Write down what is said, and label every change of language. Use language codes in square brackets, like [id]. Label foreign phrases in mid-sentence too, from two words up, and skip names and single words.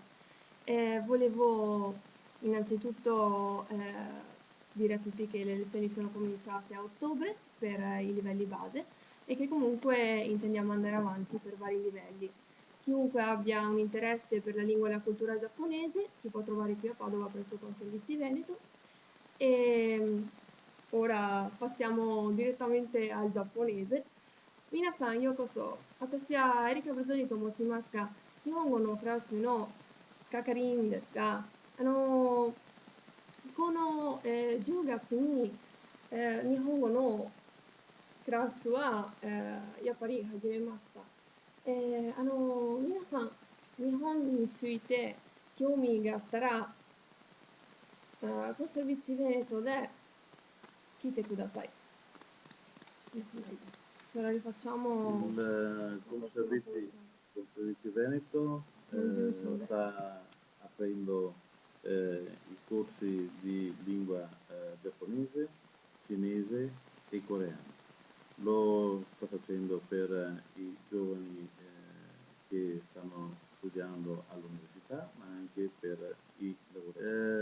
[it] Volevo innanzitutto dire a tutti che le lezioni sono cominciate a ottobre per i livelli base e che comunque intendiamo andare avanti per vari livelli. Chiunque abbia un interesse per la lingua e la cultura giapponese ci può trovare qui a Padova presso Confservizi Veneto e ora passiamo direttamente al giapponese. [ja] 皆さんようこそ. 私はErika Brusoniと申しますが、日本語のclassのかかりんですが, 10月に、日本語のクラスは、やっぱり始めました。皆さん、日本について興味があったら、コンサビチベートで聞いてください。 [it] Ora rifacciamo Il Conservizi Veneto sta aprendo i corsi di lingua giapponese, cinese e coreano. Lo sta facendo per i giovani che stanno studiando all'università, ma anche per i lavoratori.